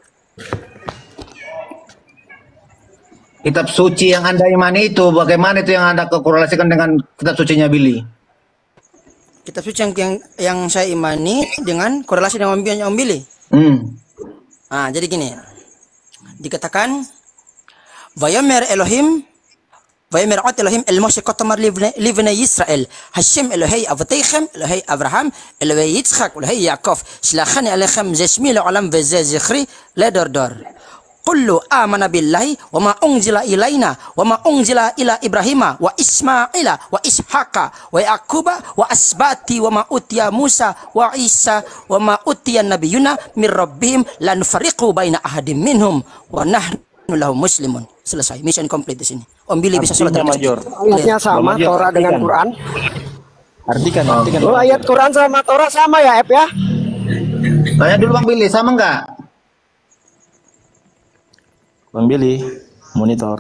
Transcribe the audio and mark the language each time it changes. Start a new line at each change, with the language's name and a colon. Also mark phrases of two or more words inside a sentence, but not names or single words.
Indonesian: Kitab suci yang Anda imani itu bagaimana itu yang Anda korelasikan dengan kitab sucinya Billy? Kitab suci yang saya imani dengan korelasi dengan Om Billy. Jadi gini. Dikatakan
Hebrew: ויאמר אלהים ויאמר אלהים אל משה כה תאמר לבני ישראל השם אלהי אבתיכם אלהי אברהם אלהי יצחק אלהי יעקב שלחני אליכם זה שמי לעלם וזה זכרי לדר דר
Arabic: قولوا آمنا بالله وما أنزل إلينا وما أنزل إلى إبراهيم وإسماعيل وإسحاق ويعقوب والأسباط وما أوتي موسى وعيسى وما أوتي النبيون من ربهم لا نفرق بين أحد منهم ونحن له مسلمون.
Indonesian: Selesai,
English: mission complete
Indonesian: di sini. Om Billy bisa sholat Major. Ayatnya sama Torah dengan Quran. Artikan. Oh, ayat Quran sama Torah sama ya, Ep ya? Tanya dulu Bang Billy, sama enggak? Bang Billy, monitor.